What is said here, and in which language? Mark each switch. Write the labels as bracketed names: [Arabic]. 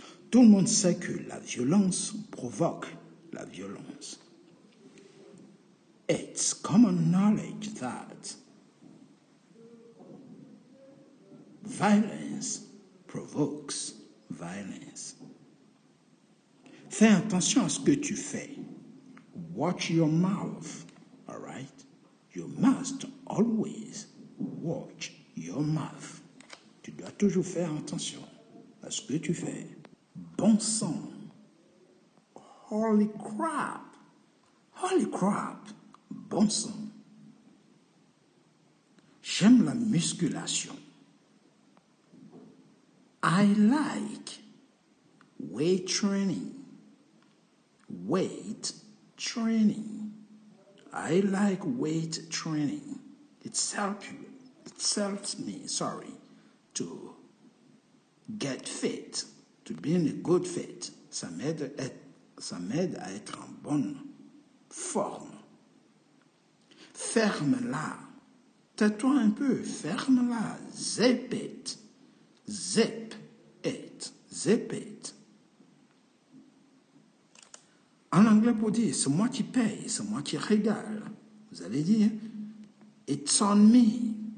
[French] Tout le monde sait que la violence provoque la violence. [English] It's common knowledge that violence provokes violence. [French] Fais attention à ce que tu fais. [English] Watch your mouth, all right? You must always watch your mouth. [French] Tu dois toujours faire attention à ce que tu fais. Bon sang. [English] Holy crap. Holy crap. [French] Bon sang. J'aime la musculation. [English] I like weight training. Weight training. I like weight training. It helps me, to get fit, to be in a good fit. [French] Ça m'aide à être en bonne forme. Ferme-la. Tais-toi un peu. Ferme-la. [English] Zip it. Zip it. Zip it. [French] En anglais, pour dire, c'est moi qui paye, c'est moi qui régale. Vous allez dire, [English] it's on me.